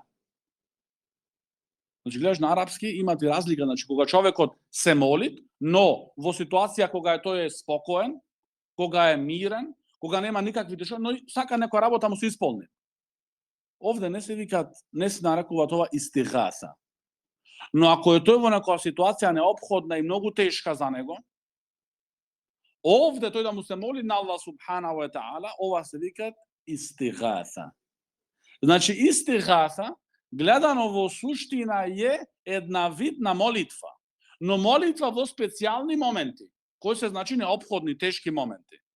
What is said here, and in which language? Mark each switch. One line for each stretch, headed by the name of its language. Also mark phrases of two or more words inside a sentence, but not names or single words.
Macedonian: Значи гледаш на арапски имате разлика, значи кога човекот се моли, но во ситуација кога тој е спокоен, кога е мирен, кога нема никакви тешкоти, но сака некоја работа му се исполни. Овде не се викат, не се нарекува тоа истигаса. Но ако е тој во некоја ситуација неопходна и многу тешка за него, овде тој да му се моли на Аллах
Arabic: سبحانه وتعالى,
Macedonian: ова се викат истигаса. Значи истигаса гледано во суштина е една вид на молитва, но молитва во специјални моменти, кои се, значи, неопходни, тешки моменти.